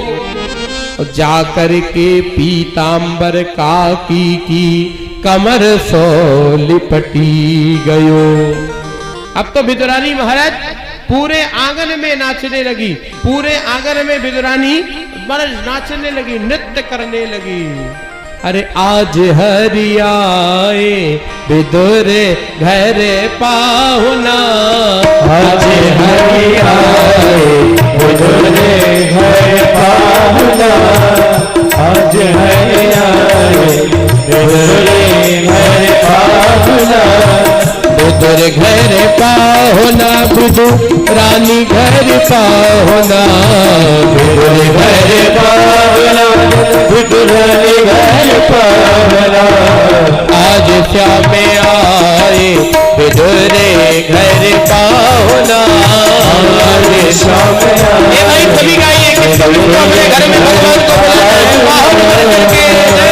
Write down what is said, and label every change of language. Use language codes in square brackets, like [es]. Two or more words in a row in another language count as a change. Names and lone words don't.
[bra] जाकर के पीतांबर काकी की कमर सो लिपटी गयो। [hi] अब तो विदुरानी महाराज पूरे आंगन में नाचने लगी। पूरे आंगन में विदुरानी नाचने लगी, नृत्य करने लगी। अरे आज हरि आए विदुर घर पाहुना, आज हरि आए विदुर घर पाहुना, आज हरि आए विदुर घर पाहुना। विदुर घर पाहुना विदुरानी घर पाहुना, विदुर घर पाहुना विदुरानी घर पाहुना। आज श्याम आए विदुर घर पाहुना, आज श्याम आए। सभी गाइए कि सभी को अपने घर में भगवान को बुलाते हैं।